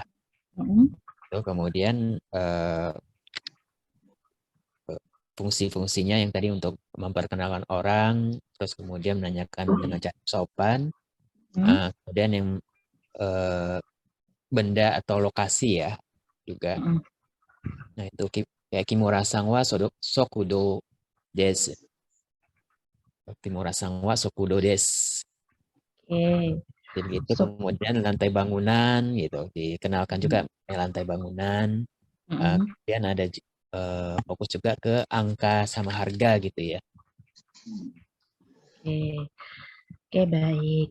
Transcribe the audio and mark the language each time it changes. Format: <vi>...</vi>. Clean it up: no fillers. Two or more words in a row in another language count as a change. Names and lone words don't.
<id>Kemudian fungsi-fungsinya yang tadi untuk memperkenalkan orang, terus kemudian menanyakan dengan cara sopan, kemudian yang benda atau lokasi ya juga. Nah itu kayak</id> <ja>木村さんは速度です. 木村さんは速度です.</ja> <id>Jadi gitu, kemudian lantai bangunan gitu, dikenalkan juga lantai bangunan. Kemudian ada fokus juga ke angka sama harga gitu ya. Oke, baik.</id>